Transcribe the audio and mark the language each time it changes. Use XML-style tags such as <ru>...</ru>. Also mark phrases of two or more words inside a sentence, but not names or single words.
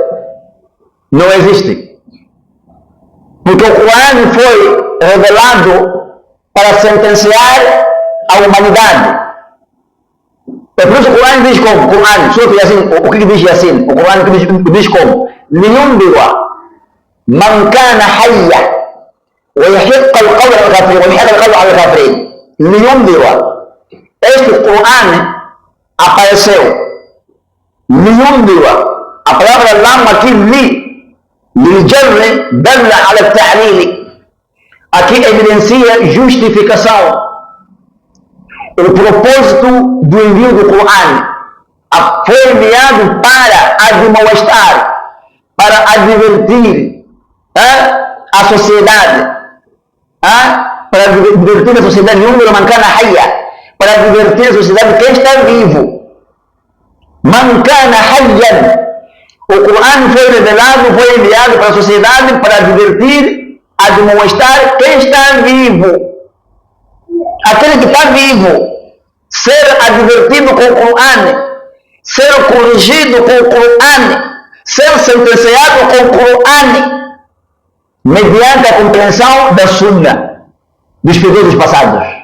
<pt>Não existe. Porque o Corão foi revelado para sentenciar a humanidade. É por isso que o Corão diz como? O que diz assim? O Corão diz como?</pt> <ar>لِيُنْذِرَ مَنْ كَانَ حَيًّا وَيَحِقَّ الْقَوْلَ عَلَى الْكَافِرِينَ وَيَحِقَّ الْقَوْلَ عَلى الْكَافِرِينَ. لِيُنْذِرَ.</ar> <pt>Este Corão apareceu. لِيُنْذِرَ. A palavra lam aqui,</pt> <ar>لِلْجَرِّ دَلَّ عَلى التَّعْلِيلِ.</ar> <pt>Aqui evidencia justificação. O propósito do envio do Corão foi enviado para admoestar, para advertir a sociedade, para advertir a sociedade, para advertir a sociedade quem está vivo.</pt> <ar>من كان حيا.</ar> <pt>O Corão foi revelado, foi enviado para a sociedade para advertir, admoestar quem está vivo. Aquele que está vivo, ser advertido com o Corão, ser corrigido com o Corão, ser sentenciado com o Corão, mediante a compreensão da Sunna, dos períodos passados.</pt>